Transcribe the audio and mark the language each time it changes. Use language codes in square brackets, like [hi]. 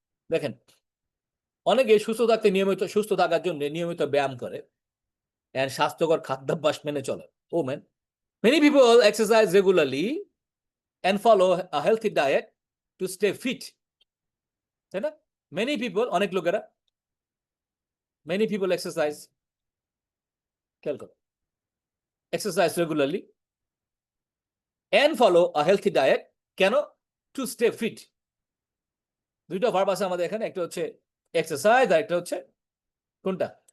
[bn] দেখেন, অনেকে সুস্থ থাকার জন্য নিয়মিত ব্যায়াম করে and স্বাস্থ্যকর খাদ্যাভ্যাস মেনে চলে। [en] oh man, many people exercise regularly and follow a healthy diet to stay fit, [bn] তাই না? অনেক লোকেরা [en] many people exercise regularly and follow a healthy diet, [bn] কেন? [en] to stay fit। [bn] দুইটা ভার্ব আছে আমাদের এখানে, একটা হচ্ছে এক্সারসাইজ আর একটা হচ্ছে কোনটা?